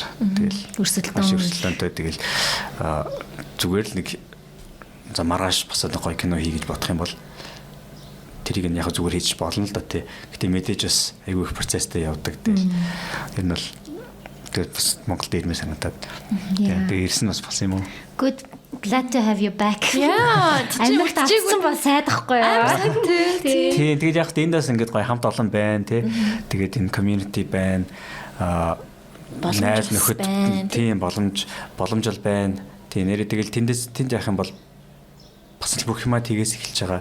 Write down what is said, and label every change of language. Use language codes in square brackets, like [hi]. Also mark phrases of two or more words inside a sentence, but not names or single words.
[mn] Тэгэл өрсөлдөөнтэй тэгэл зүгээр л нэг за маргааш босоод гоё кино хийгээд бодох юм бол тэрийг нь яг зүгээр хийж болно л да тий. Гэтэ мэдээж бас айгүй их процесстэй явдаг тий. Тэр нь бол тэгээд бас Монголд ирмээ санагдаад. Тэгээд ирсэн бас болсон юм уу? [en] Good, glad to have you back. [mn] Яа, Америкт авсан бол сайдахгүй юу? Тий, тэгээд яг эндээс ингээд гоё хамт олон байна тий. Тэгээд энэ community байна. Найз нөхөд тийм боломжтой байна. Тийм нэрээ тэгэл тэнд яах юм бол бас л бүх юмаа тгээс эхэлж байгаа.